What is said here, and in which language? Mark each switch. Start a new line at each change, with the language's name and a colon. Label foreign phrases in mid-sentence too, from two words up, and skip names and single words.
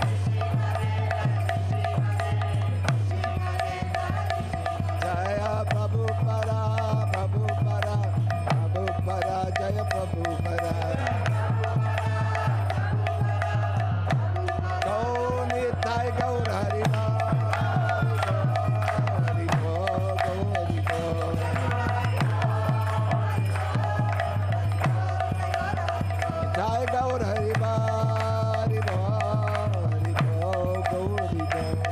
Sanskrit: Jaya Prabhupada, Prabhupada, Prabhupada, Jaya Prabhupada. Go Nitai Gaur Hari Bo, Hari Bo, Hari Bo. Nitai Gaur Hari Bo, Hari Bo, Hari Bo, Gauri Bo.